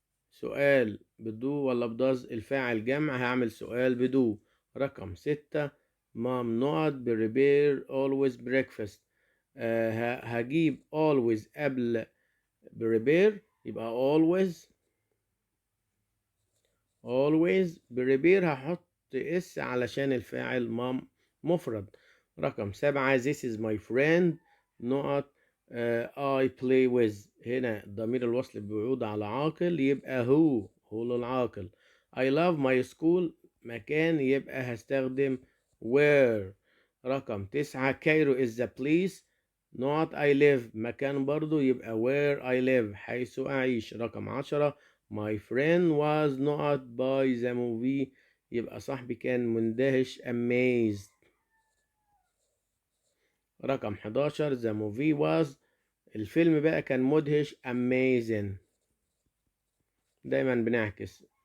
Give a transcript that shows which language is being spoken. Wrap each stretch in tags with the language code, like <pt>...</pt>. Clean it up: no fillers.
<ar>سؤال بدو ولا بداز؟ الفاعل جمع هعمل سؤال بدو. رقم 6</ar> <en>mom not prepare always breakfast.</en> <ar>هجيب always قبل prepare يبقى</ar> <en>always prepare</en> <ar>هحط اس علشان الفاعل مام مفرد. رقم 7</ar> <en>this is my friend نقط I play with.</en> <ar>هنا ضمير الوصل بيعود على عاقل يبقى هو للعاقل.</ar> <en>I love my school</en> <ar>مكان يبقى هستخدم</ar> <en>where.</en> <ar>رقم 9 كايرو</ar> <en>is the place</en> <ar>نقط</ar> <en>I live</en> <ar>مكان برضو يبقى</ar> <en>where I live</en> <ar>حيث أعيش. رقم 10</ar> <en>my friend was not by the movie</en> <ar>يبقى صاحبي كان مندهش</ar> <en>amazed.</en> <ar>رقم 11</ar> <en>the movie was</en> <ar>الفيلم بقى كان مدهش</ar> <en>amazing.</en> <ar>دايما بنعكس</ar>